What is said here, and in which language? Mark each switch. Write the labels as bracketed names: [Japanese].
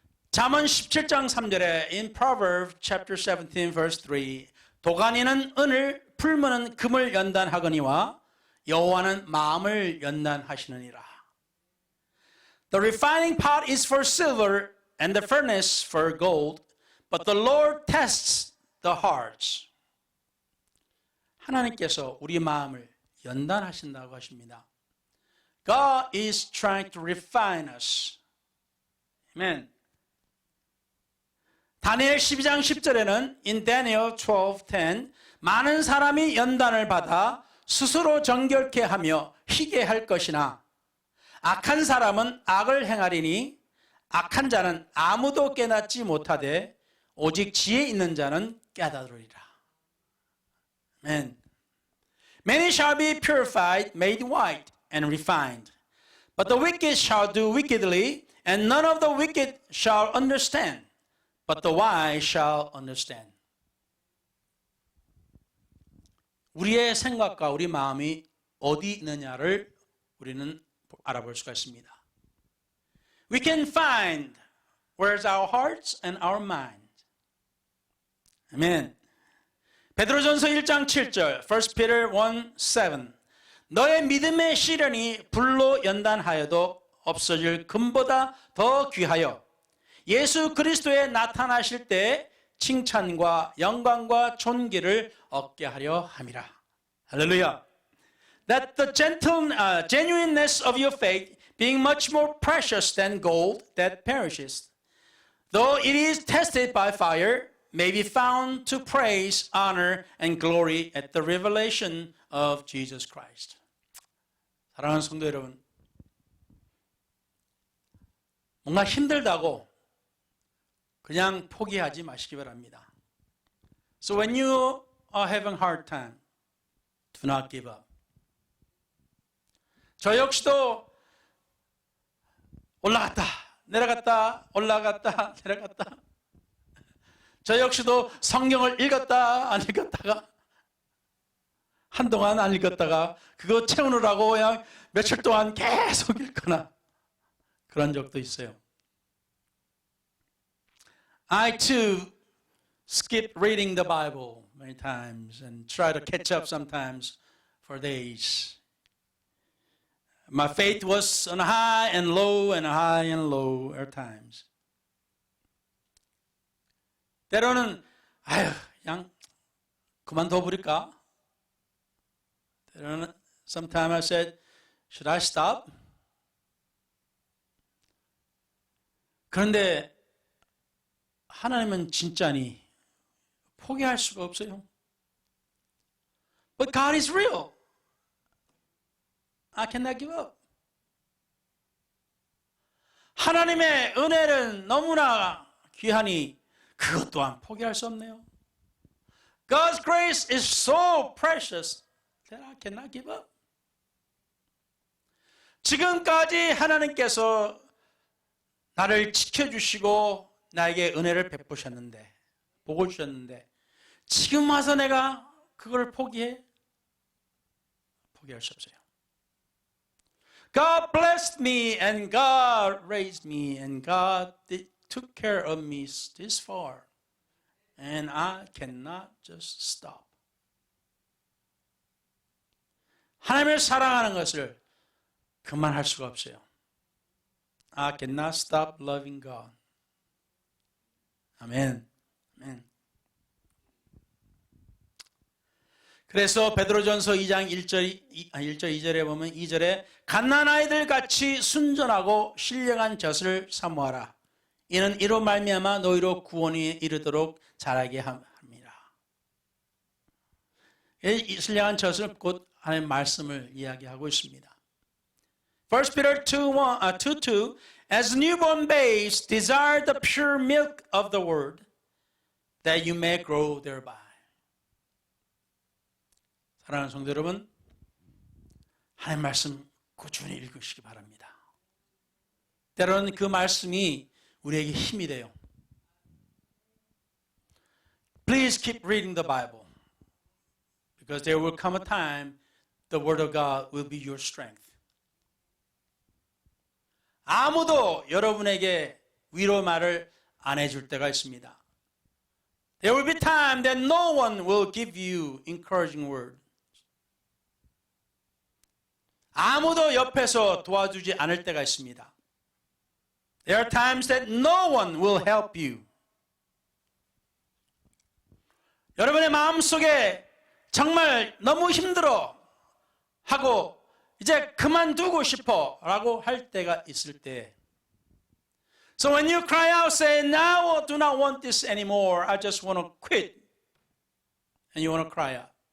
[Korean] 잠언 17장 3절에 [English] in Proverbs chapter 17 verse 3 [Korean] 도가니는 은을 풀무는 금을 연단하거니와 여호와는 마음을 연단하시느니라. [English] The refining pot is for silver and the furnace for gold, but the Lord tests the hearts. [Korean] 하나님께서 우리 마음을 연단하신다고 하십니다. [English] God is trying to refine us. Amen. [Korean] 다니엘 12장 10절에는 [English] in Daniel 12:10 [Korean] 많은 사람이 연단을 받아 스스로 정결케 하며 희게 할 것이나 악한 사람은 악을 행하리니 악한 자는 아무도 깨닫지 못하되 오직 지혜 있는 자는 깨달으리라. [English] Amen. Many shall be purified, made white, and refined. But the wicked shall do wickedly, and none of the wicked shall understand. But the wise shall understand. [Korean] 우리의 생각과 우리 마음이 어디 있느냐를 우리는 알아볼 수가 있습니다. [English] We can find where's our hearts and our mind. [Korean] 아멘. 베드로전서 1장 7절, [English] 1 Peter 1:7. [Korean] 너의 믿음의 시련이 불로 연단하여도 없어질 금보다 더 귀하여 예수 그리스도에 나타나실 때 칭찬과 영광과 존귀를 얻게 하려 함이라. 할렐루야. [English] That the genuineness of your faith being much more precious than gold that perishes, though it is tested by fire, may be found to praise, honor, and glory at the revelation of Jesus Christ. [Korean] 사랑하는 성도 여러분, 뭔가 힘들다고 그냥 포기하지 마시기 바랍니다. [English] So when you are having a hard time, do not give up. [Korean] 저 역시도 올라갔다, 내려갔다, 올라갔다, 내려갔다. 저 역시도 성경을 읽었다, 안 읽었다가 한동안 안 읽었다가 그거 채우느라고 그냥 며칠 동안 계속 읽거나 그런 적도 있어요. [English] I too skip reading the Bible many times and try to catch up sometimes for days. My faith was on high and low and high and low at times. [Korean] 때로는 그냥 그만둬 버릴까? 때로는 [English] sometimes I said, should I stop? [Korean] 그런데 하나님은 진짜니 포기할 수가 없어요. [English] But God is real. I cannot give up. [Korean] 하나님의 은혜는 너무나 귀하니 그것 또한 포기할 수 없네요. [English] God's grace is so precious that I cannot give up. [Korean] 지금까지 하나님께서 나를 지켜주시고 나에게 은혜를 베푸셨는데 복을 주셨는데 지금 와서 내가 그걸 포기해? 포기할 수 없어요. [English] God blessed me and God raised me and God took care of me this far. And I cannot just stop. [Korean] 하나님을 사랑하는 것을 그만할 수가 없어요. [English] I cannot stop loving God. [Korean] 아멘. 아멘. 그래서 베드로전서 2장 1절 2절에 보면 2절에 갓난 아이들 같이 순전하고 신령한 젖을 사모하라. 이는 이로 말미암아 너희로 구원이 이르도록 자라게 합니다. 이 신령한 젖은 곧 하나님의 말씀을 이야기하고 있습니다. [English] 1 Peter 2:2 As newborn babes desire the pure milk of the word that you may grow thereby. [Korean] 사랑하는 성도 여러분, 하나님의 말씀 꾸준히 읽으시기 바랍니다. 때로는 그 말씀이 우리에게 힘이 돼요. [English] Please keep reading the Bible because there will come a time the Word of God will be your strength. [Korean] 아무도 여러분에게 위로 말을 안 해줄 때가 있습니다. [English] There will be time that no one will give you encouraging word. [Korean] 아무도 옆에서 도와주지 않을 때가 있습니다. [English] There are times that no one will help you. [Korean] 여러분의 마음속에 정말 너무 힘들어 하고 이제 그만두고 싶어 라고 할 때가 있을 때 [English] So when you cry out, say, now I do not want this anymore. I just want to quit. And you want to cry out.